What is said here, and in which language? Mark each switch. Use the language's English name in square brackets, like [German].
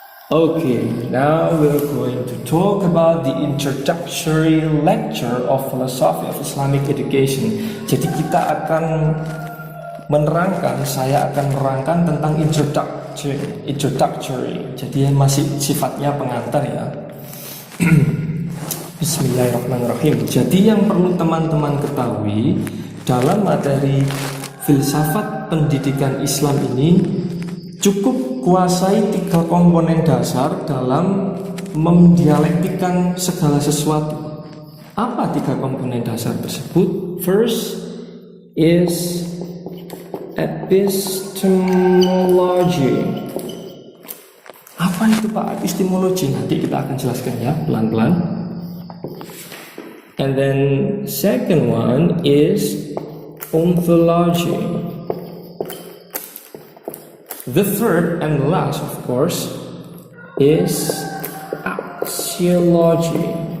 [English] Okay, now we're going to talk about the introductory lecture of Philosophy of Islamic Education. [Indonesian] Jadi kita akan menerangkan, saya akan menerangkan tentang introductory. Jadi masih sifatnya pengantar ya. Bismillahirrahmanirrahim. Jadi yang perlu teman-teman ketahui dalam materi filsafat pendidikan Islam ini cukup kuasai 3 komponen dasar dalam mendialektikan segala sesuatu. Apa 3 komponen dasar tersebut? [English] First is epistemology. [Indonesian] Apa itu Pak epistemologi? Nanti kita akan jelaskan ya pelan-pelan. [English] And then second one is ontology. The third and last, of course, is axiology.